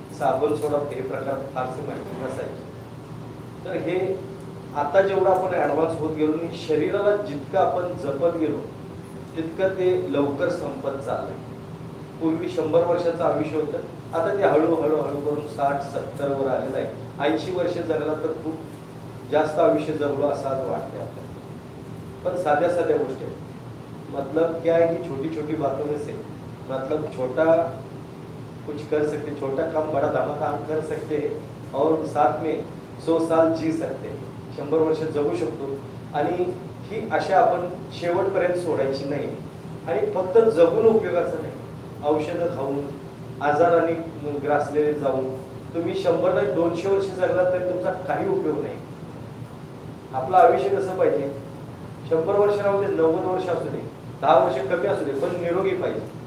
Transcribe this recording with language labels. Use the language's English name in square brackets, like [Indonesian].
[Marathi] साबण सोडा हे प्रकार फारसे माहिती नसायचे. तर हे आता जेवढं आपण ऍडव्हान्स होत गेलो आणि शरीराला जितकं आपण जपत गेलो तितकं ते लवकर संपत चाललंय. पूर्वी 100 वर्षाचं आयुष्य होतं, आता ते हळूहळू करून 60-70 वर आलेलं आहे. 80 वर्ष जगला तर खूप जास्त आयुष्य जगलो असं आज वाटतंय आपल्याला. पण साध्या साध्या गोष्टी, [Hindi] मतलब क्या है कि छोटी छोटी बातों में से, मतलब छोटा कुछ कर सकते, छोटा काम बड़ा धमाका हम कर सकते हैं और साथ में 100 साल जी सकते हैं. [Marathi] 100 वर्ष जगू शकतो. आणि ही आशा आपण शेवटपर्यंत सोडायची नाही. आणि फक्त जगून उपयोगाचं नाही, औषधं खाऊन आजाराने ग्रासलेले जाऊन तुम्ही 100 नाही 200 वर्ष जगला तरी तुमचा काही उपयोग नाही. आपलं आयुष्य कसं पाहिजे, 100 वर्ष राहू दे, 90 वर्ष असू दे, 10 वर्ष कमी असू दे, पण निरोगी पाहिजे.